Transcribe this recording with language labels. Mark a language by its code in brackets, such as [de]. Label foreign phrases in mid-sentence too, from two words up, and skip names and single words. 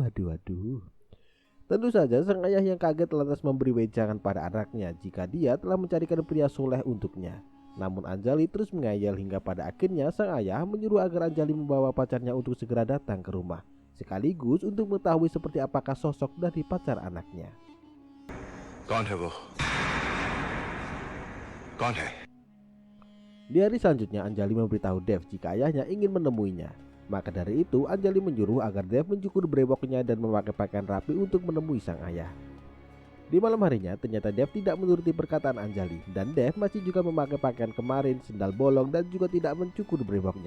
[id] Tentu saja sang ayah yang kaget lantas memberi wejangan pada anaknya jika dia telah mencarikan pria soleh untuknya. Namun Anjali terus mengayal hingga pada akhirnya sang ayah menyuruh agar Anjali membawa pacarnya untuk segera datang ke rumah, sekaligus untuk mengetahui seperti apakah sosok dari pacar anaknya. [hi] कौन है वो? कौन है? [id] Di hari selanjutnya Anjali memberitahu Dev jika ayahnya ingin menemuinya. Maka dari itu Anjali menyuruh agar Dev mencukur brewoknya dan memakai pakaian rapi untuk menemui sang ayah. Di malam harinya ternyata Dev tidak menuruti perkataan Anjali dan Dev masih juga memakai pakaian kemarin, sendal bolong dan juga tidak mencukur brewoknya.